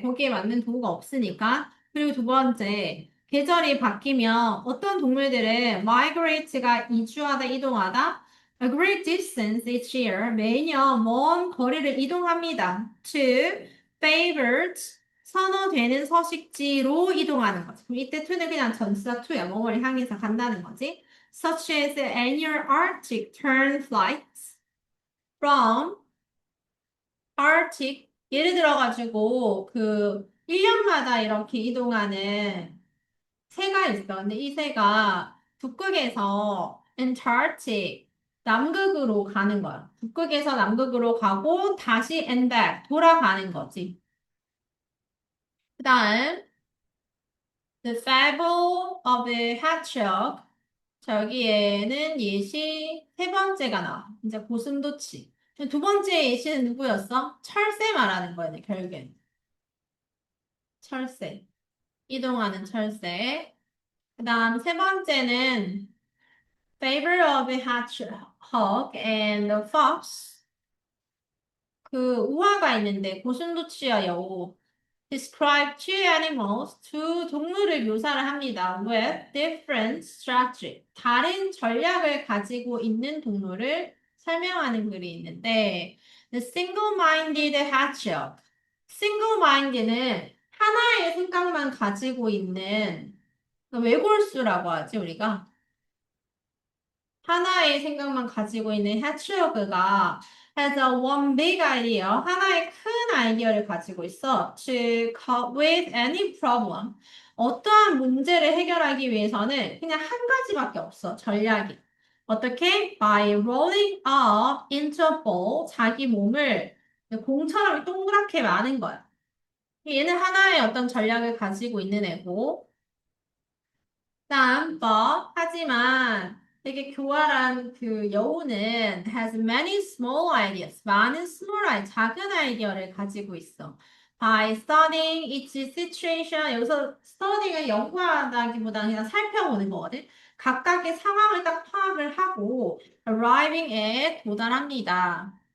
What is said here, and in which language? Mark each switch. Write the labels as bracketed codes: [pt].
[ko] 거기에 맞는 도구가 없으니까. 그리고 두 번째, 계절이 바뀌면 어떤 동물들은 [en] migrate [ko] 가 이주하다, 이동하다, [en] a great distance each year, [ko] 매년 먼 거리를 이동합니다. [en] to favored, [ko] 선호되는 서식지로 이동하는 거지. 그럼 이때 to는 그냥 전치사 to야. 뭐뭐를 향해서 간다는 거지. [en] Such as annual Arctic tern flights. from Arctic [ko] 예를 들어가지고 그 1년마다 이렇게 이동하는 새가 있어. 근데 이 새가 북극에서 Antarctic 남극으로 가는 거야. 북극에서 남극으로 가고 다시 [en] and back [ko] 돌아가는 거지. 그다음 [en] The Fable of the Hedgehog [ko] 저기에는 예시 세 번째가 나와. 이제 고슴도치. 두 번째 예시는 누구였어? 철새 말하는 거야, 결국엔. 철새. 이동하는 철새. 그 다음 세 번째는 [en] Favor of a Hedgehog and the Fox. [ko] 그 우화가 있는데 고슴도치와 여우. [en] Describe two animals, [ko] 두 동물을 묘사를 합니다. [en] With different strategy. [ko] 다른 전략을 가지고 있는 동물을 설명하는 글이 있는데, [en] The single-minded hedgehog. [ko] single-minded는 하나의 생각만 가지고 있는 외골수라고 하지, 우리가. 하나의 생각만 가지고 있는 해치워그가 [en] has a one big idea, [ko] 하나의 큰 아이디어를 가지고 있어. [en] to cope with any problem. [ko] 어떠한 문제를 해결하기 위해서는 그냥 한 가지밖에 없어, 전략이. 어떻게? [en] By rolling up into a ball, [ko] 자기 몸을 공처럼 동그랗게 마는 거야. 얘는 하나의 어떤 전략을 가지고 있는 애고, 다음, [en] but, [ko] 하지만, 되게 교활한 그 여우는 [en] has many small ideas. [ko] 많은 작은 아이디어를 가지고 있어. [en] By studying each situation. [ko] 여기서 study가 연구하다기보다는 그냥 살펴보는 거거든. 각각의 상황을 딱 파악을 하고 [en] arriving at [ko] 도달합니다.